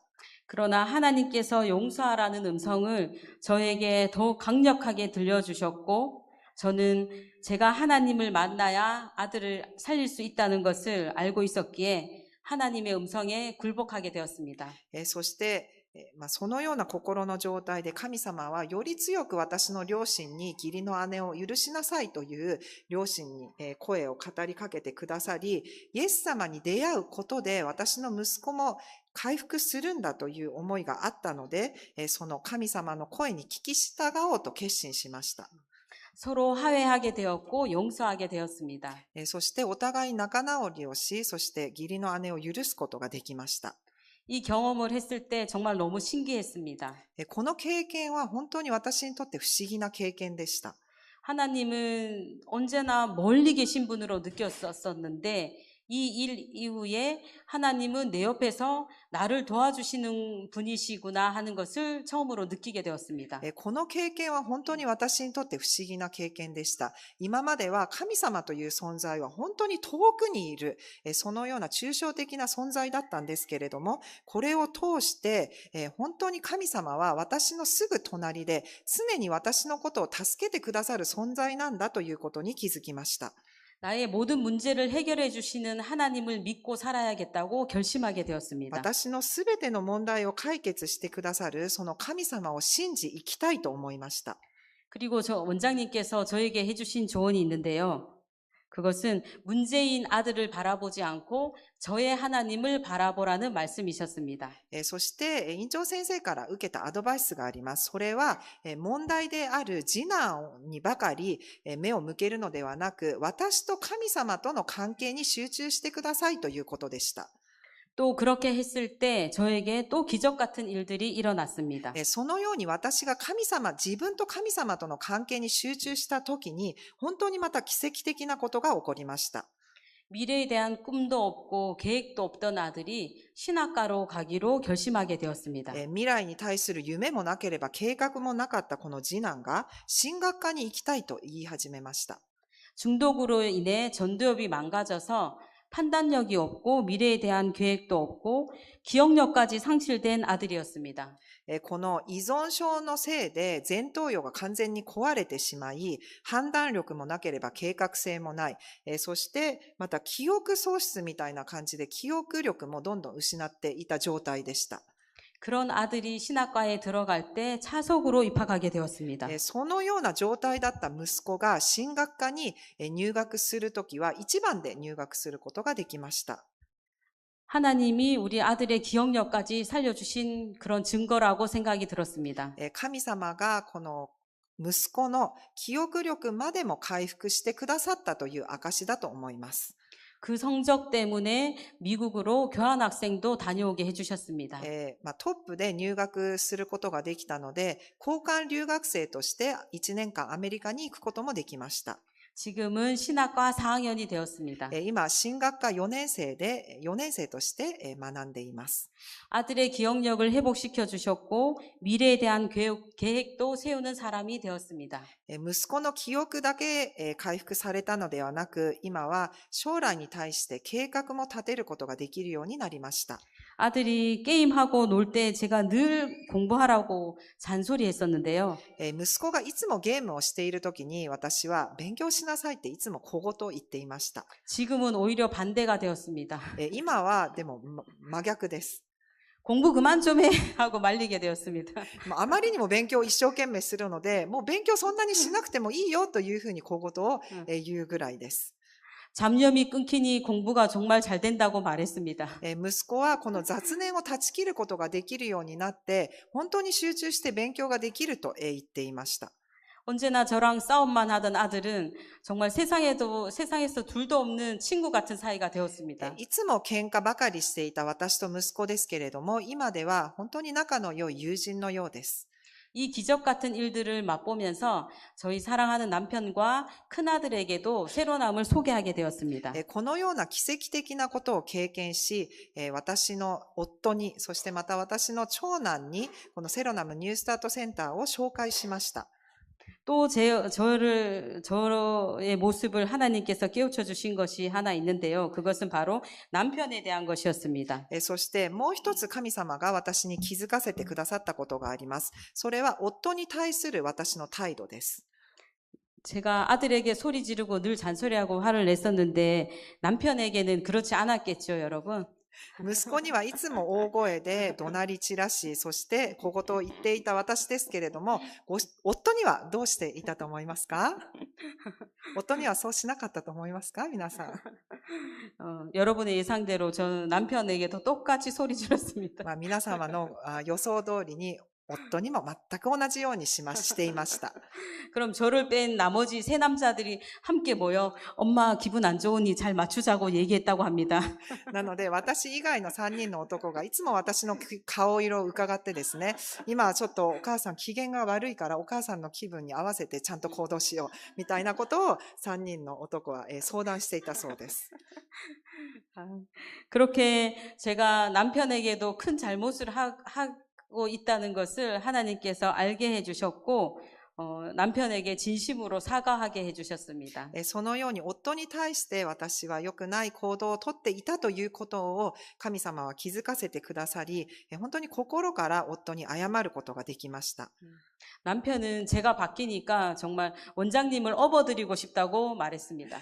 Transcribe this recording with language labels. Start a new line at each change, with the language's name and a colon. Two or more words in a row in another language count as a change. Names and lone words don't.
Korean: 그러나 하나님께서 용서하라는 음성을 저에게 더욱 강력하게 들려주셨고, 저는 제가 하나님을 만나야 아들을 살릴 수 있다는 것을 알고 있었기에 하나님의 음성에 굴복하게 되었습니다.
Japanese: そしてそのような心の状態で神様はより強く私の両親に義理の姉を許しなさいという両親に声を語りかけてくださり、イエス様に出会うことで私の息子も回復するんだという思いがあったので、その神様の声に聞き従おうと決心しました。
Korean: 서로 화해하게 되었고 용서하게 되었습니다.
Japanese: そしてお互い仲直りをし、そして義理の姉を許すことができました。
Korean: 이 경험을 했을 때 정말 너무 신기했습니다.
Japanese: この経験は本当に私にとって不思議な経験でした。
Korean: 하나님은 언제나 멀리 계신 분으로 느꼈었는데 이 일 이후에 하나님은 내 옆에서 나를 도와주시는 분이시구나 하는 것을 처음으로 느끼게 되었습니다.
Japanese: この経験は本当に私にとって不思議な経験でした。今までは神様という存在は本当に遠くにいる、そのような抽象的な存在だったんですけれども、これを通して本当に神様は私のすぐ隣で常に私のことを助けてくださる存在なんだということに気づきました。
Korean: 나의 모든 문제를 해결해 주시는 하나님을 믿고 살아야겠다고 결심하게 되었습니다.
Japanese: 私のすべての問題を解決してくださるその神様を信じ生きたいと思いました。
Korean: 그리고 저 원장님께서 저에게 해주신 조언이 있는데요. 그것은 문제인 아들을 바라보지 않고 저의 하나님을 바라보라는 말씀이셨습니다.
Japanese: そして院長先生から受けたアドバイスがあります。それは問題である次男にばかり目を向けるのではなく、私と神様との関係に集中してくださいということでした。
Korean: 또 그렇게 했을 때 저에게 또 기적 같은 일들이 일어났습니다.
Japanese: そのように私が自分と神様との関係に集中した時に、本当にまた奇跡的なことが起こりました。
Korean: 미래에 대한 꿈도 없고 계획도 없던 아들이 신학과로 가기로 결심하게 되었습니다.
Japanese: 未来に対する夢もなければ計画もなかったこの次男が神学科に行きたいと言い始めました。
Korean: 중독으로 인해 전두엽이 망가져서 판단력이 없고 미래에 대한 계획도 없고 기억력까지 상실된 아들이었습니다.
Japanese: この依存症のせいで前頭葉が完全に壊れてしまい、判断力もなければ計画性もない、そしてまた記憶喪失みたいな感じで記憶力もどんどん失っていた状態でした。
Korean: 그런 아들이 신학과에 들어갈 때 차석으로 입학하게 되었습니다.
Japanese: そのような状態だった息子が神学科に入学するときは一番で入学することができました。
Korean: 하나님이 우리 아들의 기억력까지 살려주신 그런 증거라고 생각이 들었습니다.
Japanese: 神様がこの息子の記憶力までも回復してくださったという証だと思います。
Korean: 그 성적 때문에 미국으로 교환학생도 다녀오게 해주셨습니다.
Japanese: トップで入学することができたので、交換留学生として1年間アメリカに行くこともできました。
Korean: 지금은 신학과 4학년이 되었습니다.
Japanese: 今、神学科4年生として学んでいます。
Korean: 아들의 기억력을 회복시켜 주셨고 미래에 대한 계획도 세우는 사람이 되었습니다.
Japanese: 息子の記憶だけ回復されたのではなく、今は将来に対して計画も立てることができるようになりました。
Korean: 아들이 게임하고 놀 때 제가 늘 공부하라고 잔소리했었는데요.
Japanese: 息子がいつもゲームをしているときに、私は勉強しなさいっていつも小言を言っていました。
Korean: 지금은 오히려 반대가 되었습니다.
Japanese: 今はでも真逆です。
Korean: 공부 그만 좀 해 하고 말리게 되었습니다.
Japanese: あまりにも勉強を一生懸命するので、もう勉強そんなにしなくてもいいよというふうに小言を言うぐらいです。
Korean: 잡념이 끊기니 공부가 정말 잘 된다고 말했습니다.
Japanese: 息子はこの雑念を断ち切ることができるようになって、本当に集中して勉強ができると言っていました。
Korean: 언제나 저랑 싸움만 하던 아들은 정말 세상에서 둘도 없는 친구 같은 사이가 되었습니다.
Japanese: いつも喧嘩ばかりしていた私と息子ですけれども、今では本当に仲の良い友人のようです。
Korean: 이 기적 같은 일들을 맛보면서 저희 사랑하는 남편과 큰아들에게도 새로남을 소개하게 되었습니다.
Japanese: このような奇跡的なことを経験し、私の夫に、そしてまた私の長男に、このセロナムニュースタートセンターを紹介しました。
Korean: 또 저의 모습을 하나님께서 깨우쳐 주신 것이 하나 있는데요. 그것은 바로 남편에 대한 것이었습니다.
Japanese: そしてもう一つ神様が私に気づかせてくださったことがあります。それは夫に対する私の態度です。
Korean: 제가 아들에게 소리 지르고 늘 잔소리하고 화를 냈었는데 남편에게는 그렇지 않았겠죠, 여러분?
Japanese: 息子にはいつも大声で怒鳴り散らし、そして小言を言っていた私ですけれども、夫にはどうしていたと思いますか？夫にはそうしなかったと思いますか？皆さん。
Korean: 여러분의 예상대로 저는 남편에게도 똑같이 소리 지렀습니다.
Japanese: 皆様の予想通りに夫にも全く同じようにしていました。
Korean: 그럼 저를 뺀 나머지 세 남자들이 함께 모여 엄마 기분 안 좋으니 잘 맞추자고 얘기했다고 합니다.
Japanese: なので私以外の3人の男がいつも私の顔色を伺ってですね、今ちょっとお母さん機嫌が悪いからお母さんの気分に合わせてちゃんと行動しようみたいなことを3人の男は相談していたそうです。
Korean: 그렇게 제가 남편에게도 큰 잘못을 하고 있다는 것을 하나님께서 알게 해주셨고 남편에게 진심으로 사과하게 해주셨습니다.
Japanese: そのように夫に対して私は良くない行動をとっていたということを神様は気づかせてくださり、本当に心から夫に謝ることができました。
Korean: 남편은 제가 바뀌니까 정말 원장님을 업어드리고 싶다고 말했습니다.